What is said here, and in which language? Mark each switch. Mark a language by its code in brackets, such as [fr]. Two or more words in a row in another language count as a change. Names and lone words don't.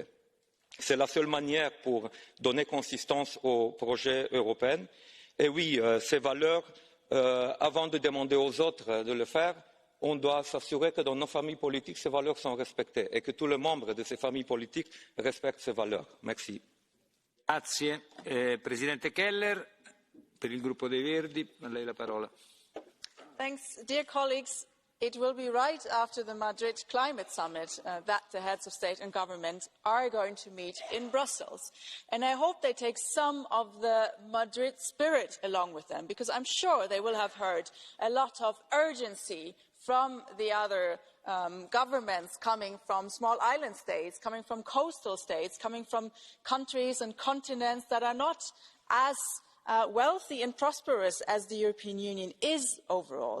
[fr] C'est la seule manière pour donner consistance au projet européen. Et oui, ces valeurs, avant de demander aux autres de le faire, on doit s'assurer que dans nos familles politiques, ces valeurs sont respectées et que tous les membres de ces familles politiques respectent ces valeurs. Merci. [it] Grazie. Presidente Keller, per il gruppo dei Verdi, a lei la parola. [en] Thanks. Dear colleagues, it will be right after the Madrid Climate Summit that the heads of state and government are going to meet in Brussels. And I hope they take some of the Madrid spirit along with them, because I'm sure they will have heard a lot of urgency from the other governments coming from small island states, coming from coastal states, coming from countries and continents that are not as wealthy and prosperous as the European Union is overall.